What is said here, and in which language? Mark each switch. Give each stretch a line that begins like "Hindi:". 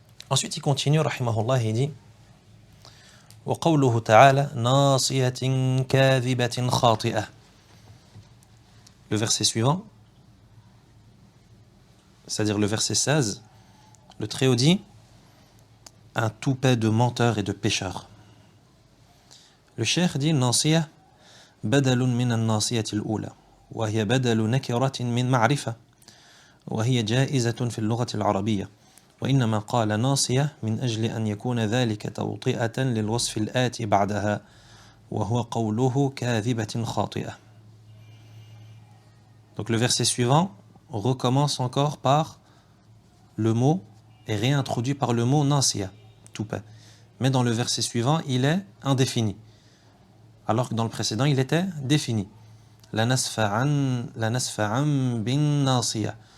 French: Ensuite il continue, rahimahullah, il dit
Arabic: وقوله تعالى ناصية كاذبة خاطئة.
French: Le verset suivant, c'est-à-dire le verset 16, le Très-Haut dit un toupet de menteurs et de pécheurs. Le cheikh dit
Arabic: ناصية بدل من الناصية الأولى وهي بدل نكرة من معرفة وهي جائزة في اللغة العربية وإنما قال ناصية من أجل أن يكون ذلك توطئة للوصف الآتي بعدها وهو قوله كاذبة خاطئة.
French: Donc le verset suivant recommence encore par le mot et réintroduit par le mot nasiya, toupet. Mais dans le verset suivant, il est indéfini. Alors que dans le précédent, il était défini.
Arabic: La nasfa'an bin nasiya.